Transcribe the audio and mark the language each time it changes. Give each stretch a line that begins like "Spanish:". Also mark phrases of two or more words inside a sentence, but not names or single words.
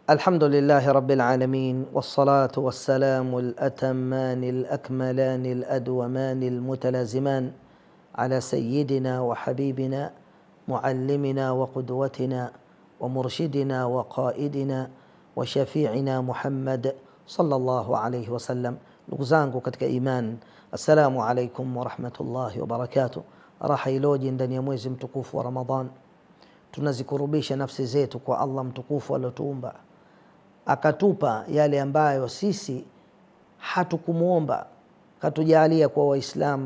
Arabic: الحمد لله رب العالمين، والصلاة والسلام الأتمان الأكملان الأدومان المتلازمان على سيدنا وحبيبنا معلمنا وقدوتنا ومرشدنا وقائدنا وشفيعنا محمد صلى الله عليه وسلم.
Swahili: Ndugu zangu katika iman,
Arabic: السلام عليكم ورحمة الله وبركاته.
Swahili: Raha iloje ndani ya mwezi mtukufu wa Ramadhan. Tunazikurubisha nafsi zetu kwa Allah mtukufu aliyotuumba, akatupa yale ambayo sisi hatukumuomba, katujalia kwa Waislamu.